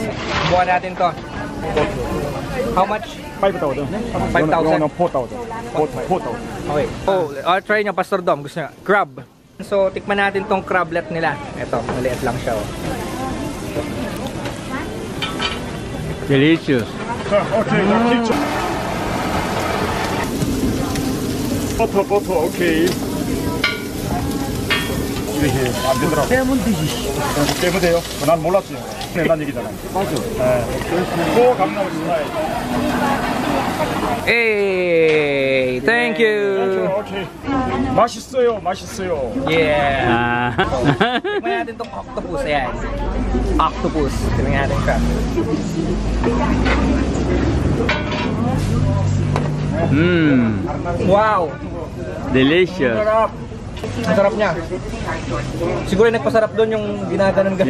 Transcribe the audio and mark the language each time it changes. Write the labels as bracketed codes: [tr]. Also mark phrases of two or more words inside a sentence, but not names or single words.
[tl] Bukan natin to. [en] How much? 5,000. 5,000? No, 4,000. 4,000. [tl] Okay. Oh, try nyo, Pastor Dom. Gusto nyo? Crab. So, tikman natin tong crablet nila. Ito, maliit lang siya. [en] Oh. Delicious. [ko] Okay, 버터, 오케이. 이렇게 안 되더라고. 빼면 되지. 빼면 돼요? 난 몰랐지. 난 얘기잖아. 맞아. 네. 또 감나무 스타일. [en] Hey, thank you. [ko] Okay. 맛있어요, 맛있어요. [en] Yeah. [tl] Tignan natin tong octopus. Ayan. Octopus. Tignan natin siya. Wow. [en] Delicious. [tl] Sarap. Ang sarap niya. Siguro yung nagpasarap doon yung ginaganon-ganon.